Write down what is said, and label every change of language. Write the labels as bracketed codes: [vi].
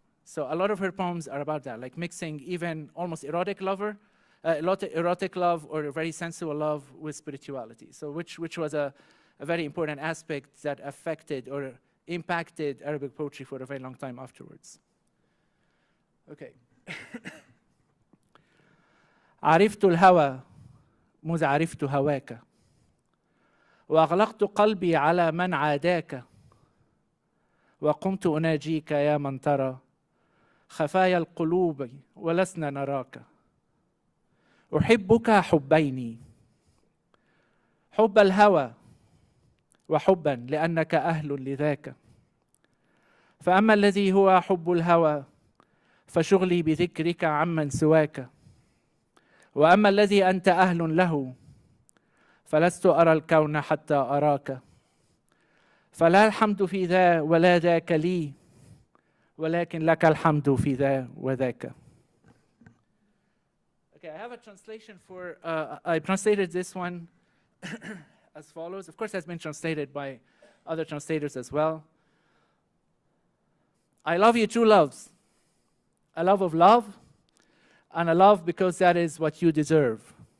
[en] So a lot of her poems are about that, like mixing even almost erotic love or a very sensual love with spirituality. So which was a very important aspect that affected or impacted Arabic poetry for a very long time afterwards. Okay. [ar] عرفت الهوى مذ عرفت هواك وأغلقت قلبي على من عاداك وقمت أناجيك يا من ترى خفايا القلوب ولسنا نراك أحبك حبين حب الهوى وحبا لأنك أهل لذاك فأما الذي هو حب الهوى فشغلي بذكرك عمن سواك وأما الذي أنت أهل له فلست أرى الكون حتى أراك فلا الحمد في ذا ولا ذاك لي ولكن لك الحمد في ذا وذاك. [en] Okay, I have a translation for, I translated this one as follows. Of course, it has been translated by other translators as well. I love you two loves. A love of love, and a love because that is what you deserve.